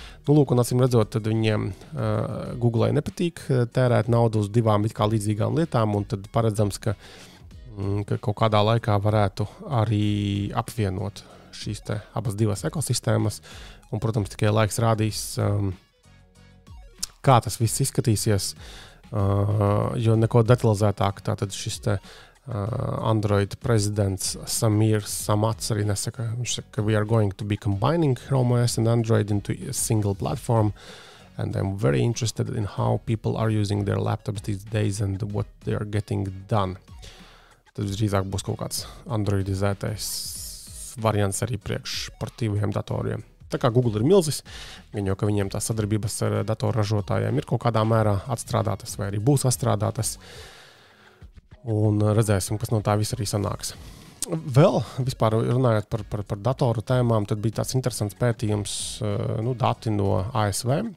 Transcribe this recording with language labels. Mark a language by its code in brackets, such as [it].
[lv] Nu, lūk, un acīm redzot, tad viņiem Googlei nepatīk tērēt naudu uz 2 it kā līdzīgām lietām, un tad paredzams, ka kaut kādā laikā varētu arī apvienot šīs abas 2 ekosistēmas. Un, protams, tikai laiks rādīs, kā tas viss izskatīsies, jo neko detalizētāk tātad šis Android prezidents Samir Samats arī nesaka. Viņš saka, ka [en] we are going to be combining Chrome OS and Android into a single platform. And I'm very interested in how people are using their laptops these days and what they are getting done. [lv] Tad drīzāk būs kaut kāds androidizētais variants arī priekš portīviem datoriem. Tā kā Google ir milzis, gan jau, ka viņiem tās sadarbības ar datorražotājiem ir kaut kādā mērā atstrādātas vai arī būs atstrādātas. Un redzēsim, kas no tā viss arī sanāks. Vēl vispār runājot par datoru tēmām, tad bija tāds interesants pētījums, dati no ASV.